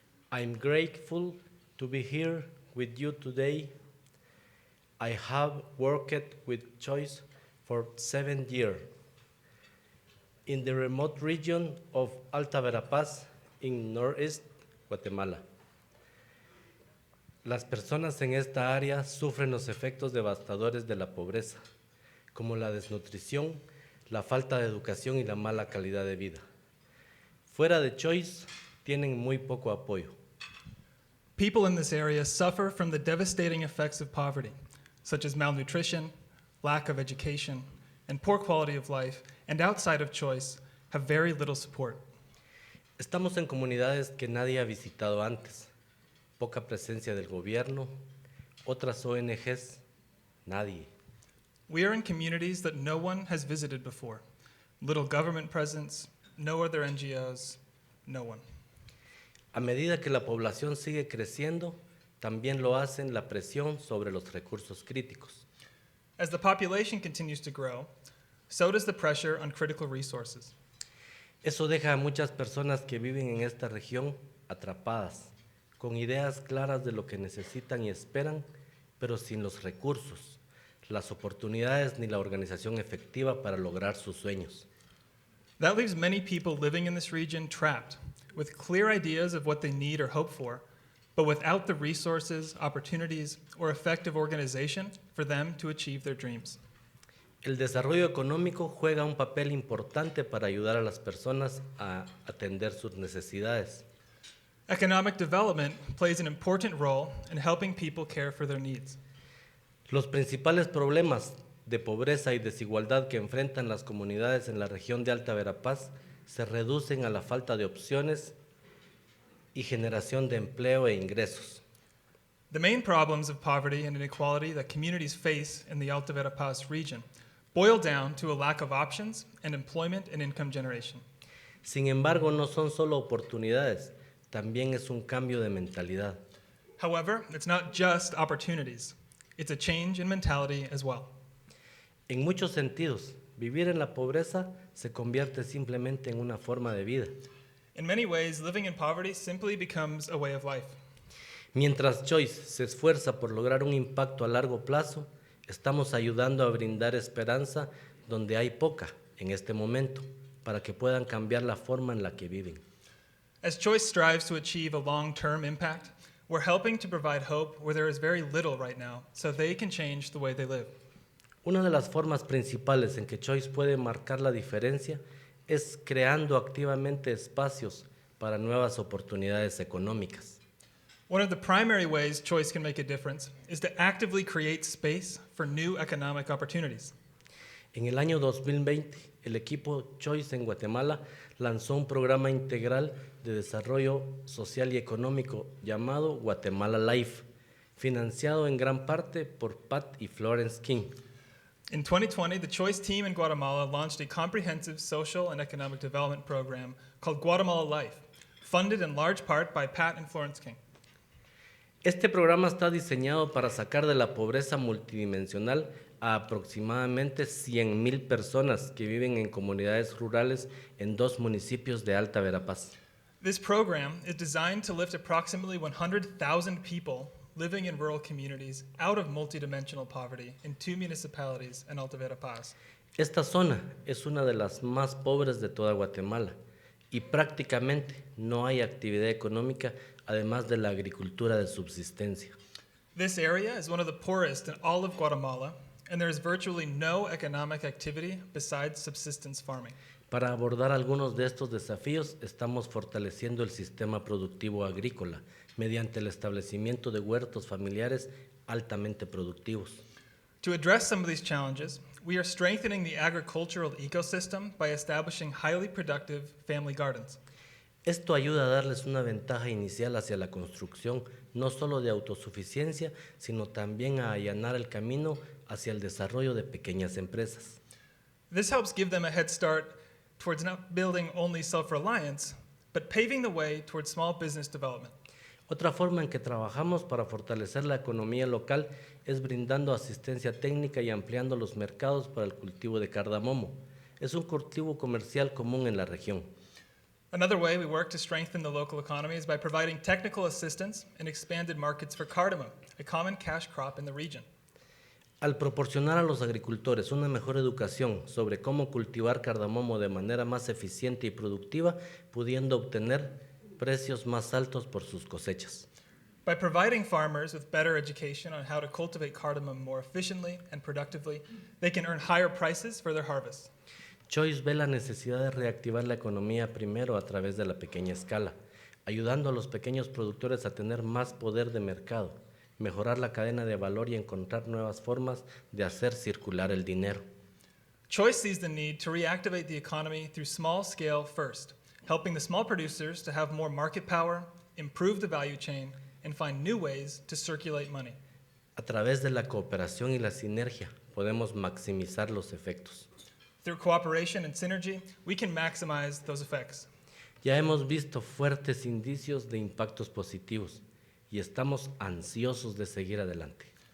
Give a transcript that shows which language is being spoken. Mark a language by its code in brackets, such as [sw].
[en] I'm grateful to be here with you today. I have worked with CHOICE for 7 years in the remote region of Alta Verapaz in northeast Guatemala. [es] Las personas en esta área sufren los efectos devastadores de la pobreza, como la desnutrición, la falta de educación y la mala calidad de vida. Fuera de CHOICE, tienen muy poco apoyo. [en] People in this area suffer from the devastating effects of poverty, such as malnutrition, lack of education, and poor quality of life, and outside of CHOICE, have very little support. [es] Estamos en comunidades que nadie ha visitado antes, poca presencia del gobierno, otras ONGs, nadie. [en] We are in communities that no one has visited before. Little government presence, no other NGOs, no one. [es] A medida que la población sigue creciendo, también lo hacen la presión sobre los recursos críticos. [en] As the population continues to grow, so does the pressure on critical resources. [es] Eso deja a muchas personas que viven en esta región atrapadas, con ideas claras de lo que necesitan y esperan, pero sin los recursos, las oportunidades ni la organización efectiva para lograr sus sueños. [en] That leaves many people living in this region trapped, with clear ideas of what they need or hope for, but without the resources, opportunities, or effective organization for them to achieve their dreams. [es] El desarrollo económico juega un papel importante para ayudar a las personas a atender sus necesidades. [en] Economic development plays an important role in helping people care for their needs. [es] Los principales problemas de pobreza y desigualdad que enfrentan las comunidades en la región de Alta Verapaz se reducen a la falta de opciones y generación de empleo e ingresos. [en] The main problems of poverty and inequality that communities face in the Alta Verapaz region boil down to a lack of options and employment and income generation. [es] Sin embargo, no son solo oportunidades, también es un cambio de mentalidad. [en] However, it's not just opportunities. It's a change in mentality as well. [es] En muchos sentidos, vivir en la pobreza se convierte simplemente en una forma de vida. [en] In many ways, living in poverty simply becomes a way of life. [es] Mientras CHOICE se esfuerza por lograr un impacto a largo plazo, estamos ayudando a brindar esperanza donde hay poca en este momento, para que puedan cambiar la forma en la que viven. [en] As CHOICE strives to achieve a long-term impact, we're helping to provide hope where there is very little right now, so they can change the way they live. [es] Una de las formas principales en que CHOICE puede marcar la diferencia es creando activamente espacios para nuevas oportunidades económicas. [en] One of the primary ways CHOICE can make a difference is to actively create space for new economic opportunities. [es] En el año 2020, el equipo CHOICE en Guatemala lanzó un programa integral de desarrollo social y económico llamado Guatemala Life, financiado en gran parte por Pat y Florence King. [en] In 2020, the CHOICE team in Guatemala launched a comprehensive social and economic development program called Guatemala Life, funded in large part by Pat and Florence King. [es] Este programa está diseñado para sacar de la pobreza multidimensional a aproximadamente 100,000 personas que viven en comunidades rurales en 2 municipios de Alta Verapaz. [en] This program is designed to lift approximately 100,000 people living in rural communities out of multidimensional poverty in 2 municipalities in Alta Verapaz. [es] Esta zona es una de las más pobres de toda Guatemala y prácticamente no hay actividad económica además de la agricultura de subsistencia. [en] This area is one of the poorest in all of Guatemala, and there is virtually no economic activity besides subsistence farming. [es] Para abordar algunos de estos desafíos, estamos fortaleciendo el sistema productivo agrícola mediante el establecimiento de huertos familiares altamente productivos. [en] To address some of these challenges, we are strengthening the agricultural ecosystem by establishing highly productive family gardens. [es] Esto ayuda a darles una ventaja inicial hacia la construcción, no solo de autosuficiencia, sino también a allanar el camino hacia el desarrollo de pequeñas empresas. [en] This helps give them a head start towards not building only self-reliance, but paving the way towards small business development. [es] Otra forma en que trabajamos para fortalecer la economía local es brindando asistencia técnica y ampliando los mercados para el cultivo de cardamomo. Es un cultivo comercial común en la región. [en] Another way we work to strengthen the local economy is by providing technical assistance and expanded markets for cardamom, a common cash crop in the region. [es] Al proporcionar a los agricultores una mejor educación sobre cómo cultivar cardamomo de manera más eficiente y productiva, pudiendo obtener precios más altos por sus cosechas. [en] By providing farmers with better education on how to cultivate cardamom more efficiently and productively, they can earn higher prices for their harvests. [es] CHOICE ve la necesidad de reactivar la economía primero a través de la pequeña escala, ayudando a los pequeños productores a tener más poder de mercado, mejorar la cadena de valor y encontrar nuevas formas de hacer circular el dinero. [en] CHOICE sees the need to reactivate the economy through small scale first, helping the small producers to have more market power, improve the value chain, and find new ways to circulate money. [es] A través de la cooperación y la sinergia podemos maximizar los efectos. [en] Through cooperation and synergy, we can maximize those effects. [es] Ya hemos visto fuertes indicios de impactos positivos y estamos ansiosos de seguir adelante.